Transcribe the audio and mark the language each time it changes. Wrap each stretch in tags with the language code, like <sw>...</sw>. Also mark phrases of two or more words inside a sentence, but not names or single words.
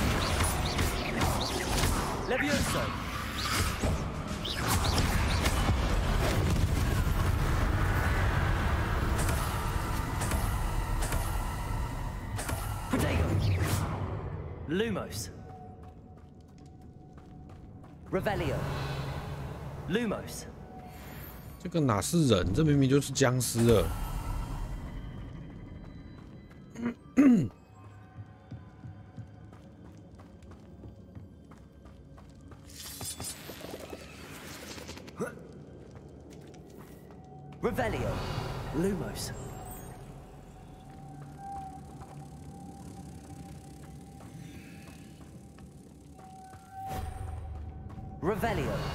<en>Levioso. Protego. Lumos. Revelio. Lumos.</en> <zh>这个哪是人？这明明就是僵尸了。</zh> <en>Revelio. Lumos. Revelio.</en>